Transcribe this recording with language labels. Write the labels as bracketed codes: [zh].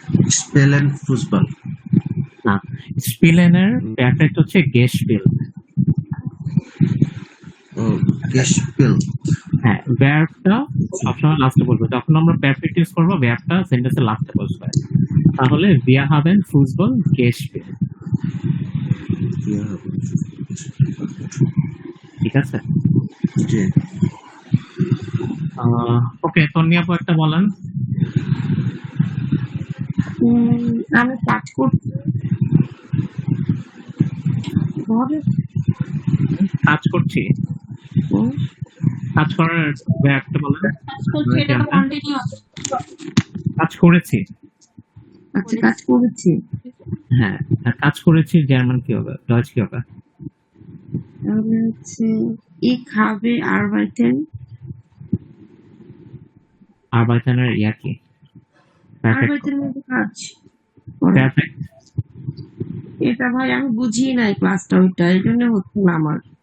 [bn] স্পেলেন ফুসবল। না, স্পিলেনের পারফেক্ট হচ্ছে গেশপিল। গেশপিল। হ্যাঁ, ভার্বটা সবসময় লাস্টে বলবো। যখন আমরা পারফেক্ট ইউজ করবো ভার্বটা সেন্টেন্সের লাস্টে বসবে। তাহলে [de] wir haben Fußball gespielt। [bn] ঠিক আছে? জি। ওকে, তন্নি আপু একটা বলেন। আমি কাজ করছি। কাজ করছি। হুম, কাজ করার ভার্বটা বলেন। কাজ করছে, এটা তো কন্টিনিউয়াস। কাজ করেছি। আচ্ছা, কাজ করেছি। হ্যাঁ, আর কাজ করেছি জার্মান কি হবে? ডয়েচ কি হবে? তাহলে হচ্ছে [de] ich habe arbeiten। [bn] আরবাইটানের ইয়া কি? পারফেক্ট। arbeiten মানে কাজ করা। পারফেক্ট। এটা ভাই আমি বুঝি নাই ক্লাসটা, ওইটা এই জন্য হচ্ছে না আমার।